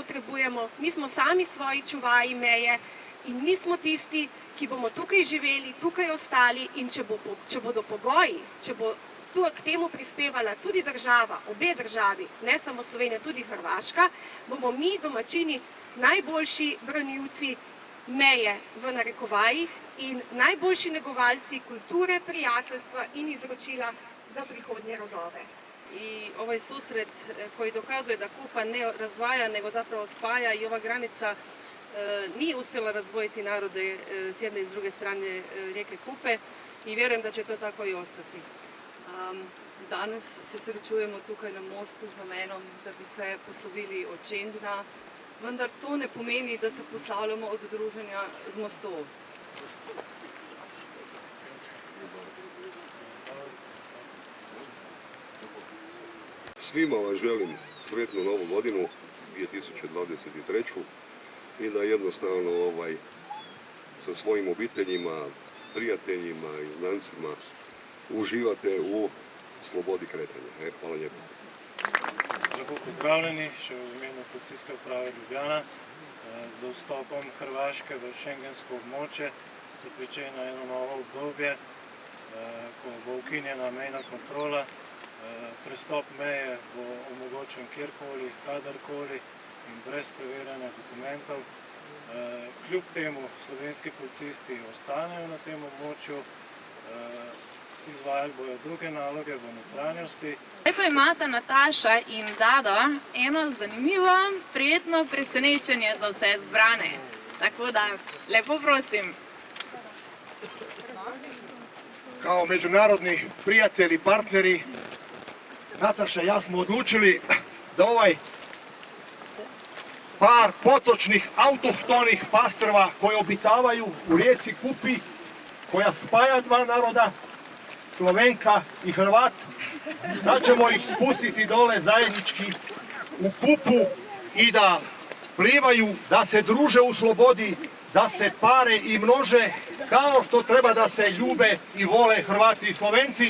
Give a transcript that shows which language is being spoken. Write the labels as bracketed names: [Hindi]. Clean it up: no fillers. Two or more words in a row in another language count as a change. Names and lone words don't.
[Slovenian] potrebujemo, mi smo sami svoji čuvaji meje in mi smo tisti, ki bomo tukaj živeli, tukaj ostali in če bodo pogoji, če bo tu k temu prispevala tudi država, obe državi, ne samo Slovenija, tudi Hrvaška, bomo mi domačini najboljši branilci meje v narekovajih in najboljši negovalci kulture, prijateljstva in izročila za prihodnje rodove. [Croatian] I ovaj susret koji dokazuje da Kupa ne razdvaja, nego zapravo spaja i ova granica nije uspjela razdvojiti narode s jedne i s druge strane rijeke Kupe i vjerujem da će to tako i ostati. [Slovenian] Danes se srečujemo tukaj na mostu z namenom, da bi se poslovili od Schengena, vendar to ne pomeni, da se poslavljamo od druženja z mostov. [Croatian] Svima vam želim sretnu novu godinu, 2023. I da jednostavno sa svojim obiteljima, prijateljima i znancima uživate u slobodi kretanja. Hvala lijepo. [Slovenian] Lepo pozdravljeni še v imenu Policijske uprave Ljubljana. Z vstopom Hrvaške v šengensko območje se pričenja eno novo obdobje, ko bo ukinjena mejna kontrola. Prestop meje bo omogočen kjerkoli, kadarkoli in brez preverjanja dokumentov. Kljub temu slovenski policisti ostanejo na tem območju. izvajali bojo druge naloge v notranjosti. Zdaj pa imata Nataša in Dado eno zanimivo, prijetno presenečenje za vse zbrane. Tako da, lepo prosim. [Croatian] Kao međunarodni prijatelji i partneri, Nataša i ja smo odlučili da ovaj par potočnih autohtonih pastrva koji obitavaju u rijeci Kupi, koja spaja dva naroda, Slovenka i Hrvat, sad ćemo ih spustiti dole zajednički u Kupu i da plivaju, da se druže u slobodi, da se pare i množe, kao što treba da se ljube i vole Hrvati i Slovenci.